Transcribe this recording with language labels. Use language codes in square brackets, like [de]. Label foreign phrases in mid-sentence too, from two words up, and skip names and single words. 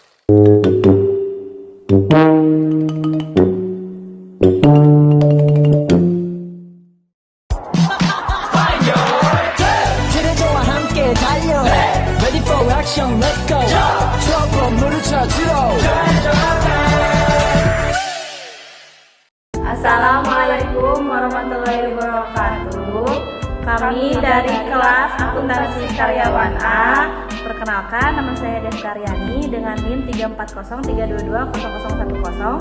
[ko] 그대와 함께 달려 [en] Ready for action, let's go [ko] 처음 물을 찾으러 [ar] السلام عليكم ورحمة الله وبركاته. [id] Kami dari kelas akuntansi karyawan A. Perkenalkan, nama saya Dev Karyani dengan NIM 340322010.